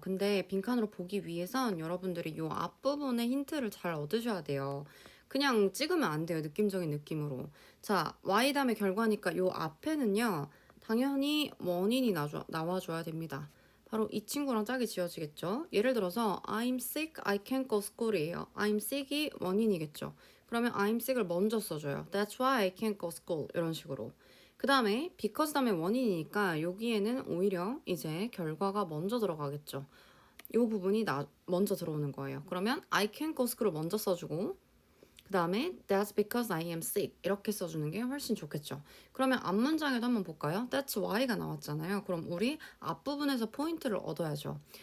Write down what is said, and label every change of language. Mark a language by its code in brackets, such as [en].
[ko] 근데 빈칸으로 보기 위해선 여러분들이 이 앞부분의 힌트를 잘 얻으셔야 돼요. 그냥 찍으면 안 돼요. 느낌적인 느낌으로. 자, y 다음에 결과니까 이 앞에는요. 당연히 원인이 나와줘야 됩니다. 바로 이 친구랑 짝이 지어지겠죠. 예를 들어서 [en] I'm sick, I can't go school [ko] 이에요. [en] I'm sick [ko] 이 원인이겠죠. 그러면 I'm sick을 먼저 써줘요. [en] That's why I can't go school [ko] 이런 식으로. 그 다음에 because 다음에 원인이니까 여기에는 오히려 이제 결과가 먼저 들어가겠죠. 이 부분이 먼저 들어오는 거예요. 그러면 [en] I can't go school [ko] 을 먼저 써주고 그 다음에 [en] that's because I am sick [ko] 이렇게 써주는 게 훨씬 좋겠죠. 그러면 앞문장에도 한번 볼까요? That's why가 나왔잖아요. 그럼 우리 앞부분에서 포인트를 얻어야죠.